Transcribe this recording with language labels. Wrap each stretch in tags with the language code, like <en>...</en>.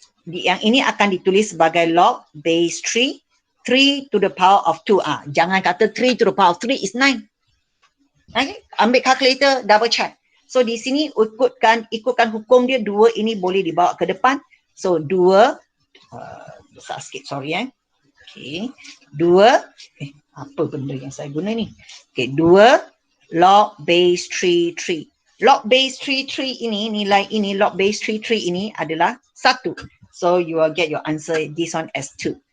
<ms>Yang ini akan ditulis sebagai</ms> <en>log base 3 3 to the power of 2.</en> <ms>Jangan kata</ms> <en>3 to the power of 3 is 9.</en> <ms>Okay? Ambil calculator, double check. So di sini ikutkan hukum dia, 2 ini boleh dibawa ke depan. So 2, besar sikit sorry Okay, 2, apa benda yang saya guna ni?</ms> <en>Okay, 2 log base 3 3.</en> <ms>Log base 3 3 ini, nilai ini, log base 3 3 ini adalah 1.</ms> <en>So you will get your answer this one as 2.</en>